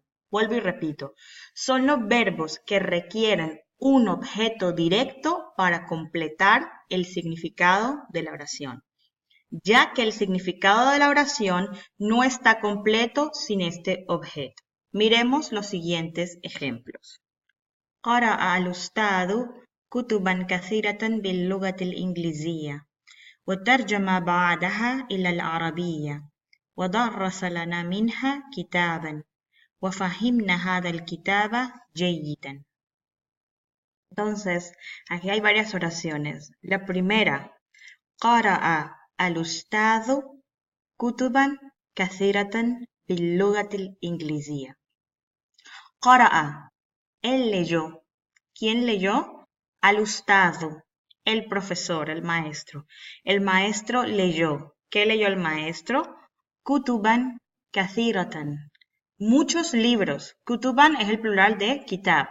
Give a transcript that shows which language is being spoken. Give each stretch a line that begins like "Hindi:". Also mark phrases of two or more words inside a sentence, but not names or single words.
Spanish: Vuelvo y repito, son los verbos que requieren un objeto directo para completar el significado de la oración, ya que el significado de la oración no está completo sin este objeto. Miremos los siguientes ejemplos.
Arabic: قرأ الأستاذ كتبا كثيرة باللغة الإنجليزية وترجم بعدها إلى العربية ودرس لنا منها كتابا وفهمنا هذا الكتاب جيدا.
Spanish: Entonces, aquí hay varias oraciones. La primera,
Arabic: قرأ الأستاذ كتبا كثيرة باللغة الإنجليزية. قرأ,
Spanish: él leyó. ¿Quién leyó? Al-ustadu, el profesor, el maestro. El maestro leyó. ¿Qué leyó el maestro?
Arabic: كتبا كثيرة.
Spanish: Muchos libros. Kutuban es el plural de kitab.